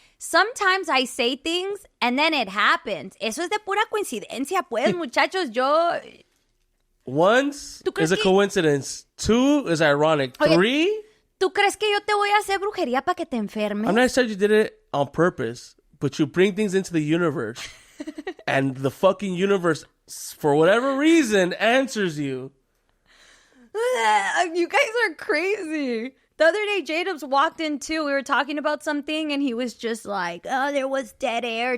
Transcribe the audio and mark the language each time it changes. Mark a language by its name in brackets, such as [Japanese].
[English] Sometimes I say things and then it happens. [Spanish] Eso es de pura coincidencia, pues, muchachos. [English] Once is a coincidence. 2 is ironic. 3? [Spanish] ¿Tú crees que yo te voy a hacer brujería para que te enfermes? [English] I'm not saying you did it on purpose, but you bring things into the universe and the fucking universe, for whatever reason, answers you. You guys are crazy. The other day, Jacobs walked in too. We were talking about something, and he was just like, "Oh, there was dead air.